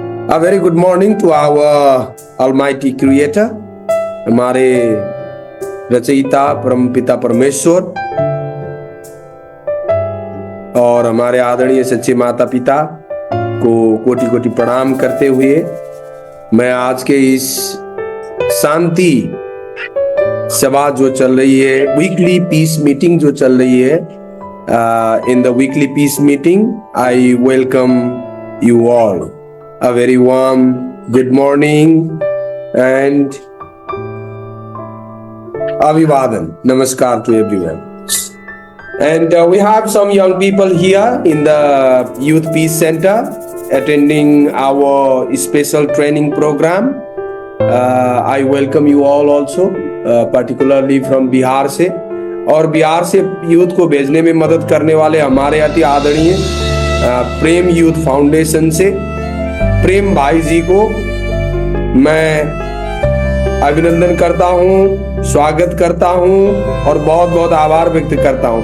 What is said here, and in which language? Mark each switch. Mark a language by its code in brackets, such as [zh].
[en] A very good morning to our Almighty Creator, [hi] हमारे रचयिता परमपिता परमेश्वर और हमारे आदरणीय सच्चे माता पिता को कोटि कोटि प्रणाम करते हुए मैं आज के इस शांति सभा जो चल रही है, वीकली पीस मीटिंग जो चल रही है, [en] In the weekly peace meeting I welcome you all. A very warm good morning and [hi] अभिवादन, नमस्कार [en] to everyone. And we have some young people here in the Youth Peace Center attending our special training program. I welcome you all also, particularly from [hi] Bihar से, और बिहार से youth को भेजने में मदद करने वाले हमारे अति आदरणीय प्रेम यूथ फाउंडेशन से प्रेम भाई जी को मैं अभिनंदन करता हूं, स्वागत करता हूं और बहुत बहुत आभार व्यक्त करता हूं.